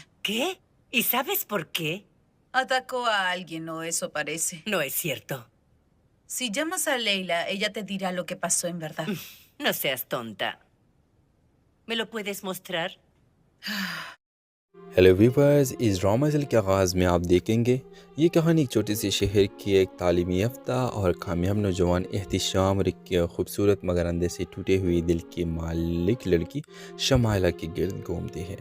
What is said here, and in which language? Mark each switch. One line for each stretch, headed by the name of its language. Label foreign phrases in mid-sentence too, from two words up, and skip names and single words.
Spanish: ¿Qué? ¿Y sabes por qué? Atacó a alguien, o eso parece. No es cierto. Si llamas a Leila, ella te dirá lo que pasó en verdad. No seas tonta. ¿Me lo puedes mostrar?
English: Hello viewers,
Urdu: اس ڈرامہ کے آغاز میں آپ دیکھیں گے یہ کہانی ایک چھوٹے سے شہر کی ایک تعلیمی یافتہ اور کامیاب نوجوان احتشام اور ایک خوبصورت مگر اندر سے ٹوٹے ہوئے دل کی مالک لڑکی شمائلہ کے گرد گھومتی ہے.